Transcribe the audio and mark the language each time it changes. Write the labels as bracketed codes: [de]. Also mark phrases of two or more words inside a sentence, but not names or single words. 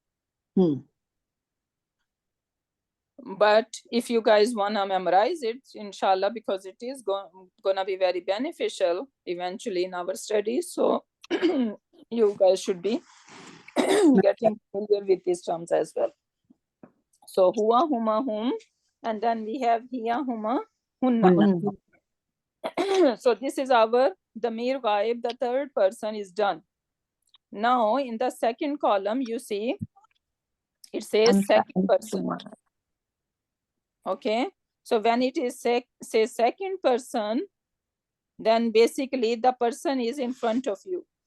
[en] But if you guys want to memorize it, inshallah, because it is gonna be very beneficial eventually in our studies, so you guys should be getting familiar with these terms as well. [ar] So هو، هما، هم, [en] and then we have [ar] هي، هما، هن. [en] So this is our [ar] ضمير غائب, [en] the third person is done. Now in the second column, you see it says second person. Okay, so when it is say second person, then basically the person is in front of you.